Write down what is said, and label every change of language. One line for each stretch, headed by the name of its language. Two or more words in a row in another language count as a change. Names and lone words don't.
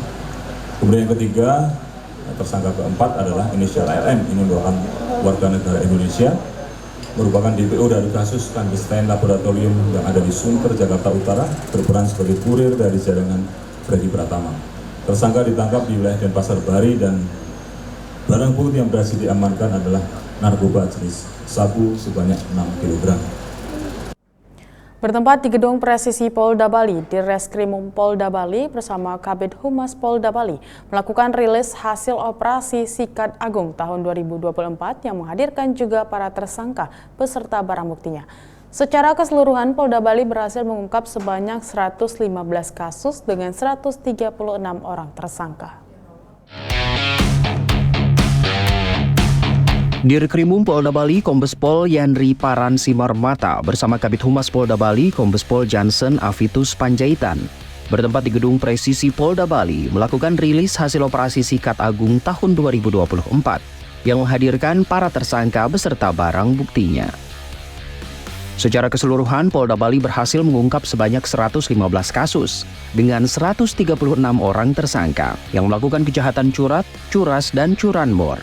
Indonesian: Kemudian yang ketiga, tersangka keempat adalah inisial RM, ini merupakan warga negara Indonesia, merupakan DPO dari kasus clandestine laboratorium yang ada di Sunter, Jakarta Utara, berperan sebagai kurir dari jaringan Freddy Pratama. Tersangka ditangkap di wilayah Denpasar, Bali, dan barang bukti yang berhasil diamankan adalah narkoba jenis sabu sebanyak 6 kg. Bertempat di Gedung Presisi Polda Bali, Direskrimum Polda Bali bersama Kabid Humas Polda Bali melakukan rilis hasil operasi Sikat Agung tahun 2024 yang menghadirkan juga para tersangka beserta barang buktinya. Secara keseluruhan, Polda Bali berhasil mengungkap sebanyak 115 kasus dengan 136 orang tersangka. Dirkrimum Polda Bali Kombes Pol Yandri Paran Simarmata bersama Kabid Humas Polda Bali Kombes Pol Jansen Avitus Panjaitan bertempat di Gedung Presisi Polda Bali melakukan rilis hasil operasi Sikat Agung tahun 2024 yang menghadirkan para tersangka beserta barang buktinya. Secara keseluruhan, Polda Bali berhasil mengungkap sebanyak 115 kasus dengan 136 orang tersangka yang melakukan kejahatan curat, curas, dan curanmor.